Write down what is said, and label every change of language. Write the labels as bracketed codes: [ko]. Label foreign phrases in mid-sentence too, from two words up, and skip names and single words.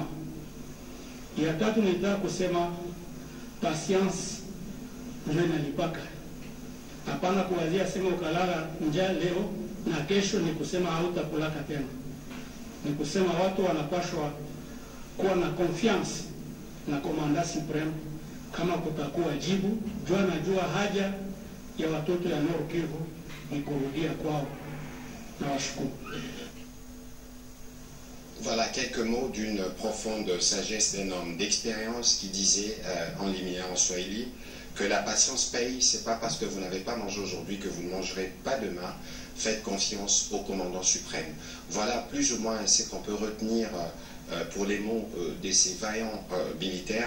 [sw] Ya tatu nitaka kusema patience ndio inalipaka. Hapana kuwazia sema ukalala njaa leo na kesho ni kusema hautakulaka tena. Ni kusema watu wanapashwa kuwa na confiance na komanda supreme kama kutakuwa jibu. Jua najua haja ya watoto ya Nord Kivu ni kurudia kwao. Na washukuru. [fr] Voilà quelques mots d'une profonde sagesse d'un homme d'expérience qui disait en liminien en swahili que la patience paye. C'est pas parce que vous n'avez pas mangé aujourd'hui que vous ne mangerez pas demain. Faites confiance au commandant suprême. Voilà plus ou moins ce qu'on peut retenir pour les mots de ces vaillants militaires.